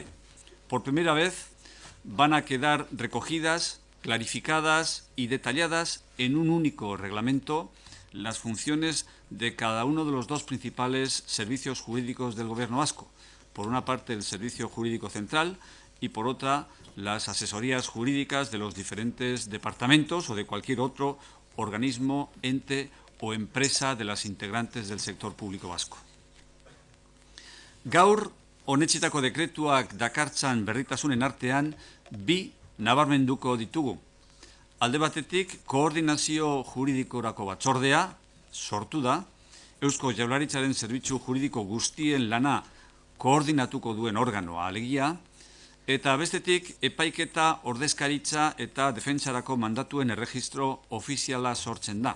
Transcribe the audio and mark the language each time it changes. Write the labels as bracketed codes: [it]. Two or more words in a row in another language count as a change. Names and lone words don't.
[es] Por primera vez van a quedar recogidas, clarificadas y detalladas en un único reglamento las funciones de cada uno de los 2 principales servicios jurídicos del Gobierno vasco. Por una parte, el Servicio Jurídico Central y por otra, las asesorías jurídicas de los diferentes departamentos o de cualquier otro organismo, ente o empresa de las integrantes del sector público vasco. [eu] Gaur, onetsitako dekretuak dakartzan berritasunen artean, 2 nabarmenduko ditugu. Alde batetik, koordinazio juridikorako batzordea sortu da, Eusko Jaurlaritzaren zerbitzu juridiko guztien lana koordinatuko duen organoa alegia, eta bestetik, epaiketa, ordezkaritza eta defentsarako mandatuen erregistro ofiziala sortzen da.